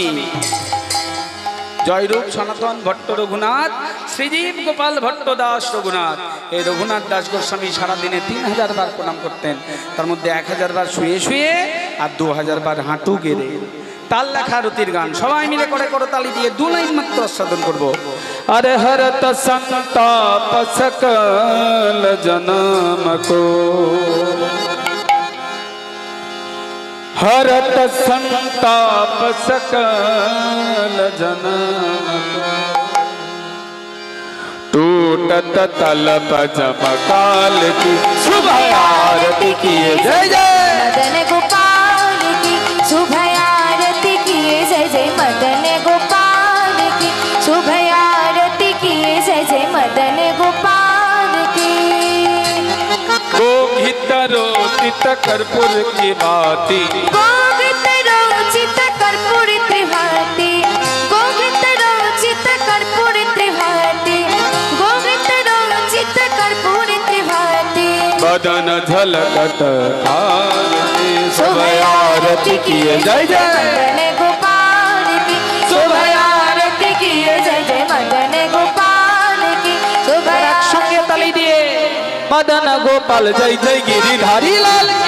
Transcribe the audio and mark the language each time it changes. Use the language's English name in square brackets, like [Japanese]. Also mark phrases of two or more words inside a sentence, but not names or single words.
[Bangla] জয়রূপ সনাতন ভট্ট রঘুনাথ, শ্রীজীব গোপাল ভট্ট দাস রঘুনাথ। এই রঘুনাথ দাস গোস্বামী সারাদিনে 3000 বার প্রণাম করতেন, তার মধ্যে 1000 বার শুয়ে শুয়ে আর 2000 বার হাঁটু গেড়ে। তাল লেখা রতির গান সবাই মিলে করে তালি দিয়ে 2 লাইন মাত্র আস্বাদন করবো। [Hindi] अरे हरत संताप सकल जन्म को, हरत संताप सकल जन्म को, टूटत तलब जमकाल की शुभ आरती किए जय जय मदन गोपाल की शुभ आरती किए जय जय मदन गोपाल की शुभ आरती किए जय जय मदन गोपाल की। गोघित रोचित कर्पूर की बाती, गोघित रोचित कर्पूर त्रिभाती, गोघित रोचित कर्पूर त्रिभाती, गोघित रोचित कर्पूर त्रिभाती, बदन झलकत आरती शुभ आरती किए जय जय मदन गोपाल की शुभ आरती किए जय जय मदन गोपाल की शुभ संगे ताली दिए मदन गोपाल जय जय गिरिधारी लाल की,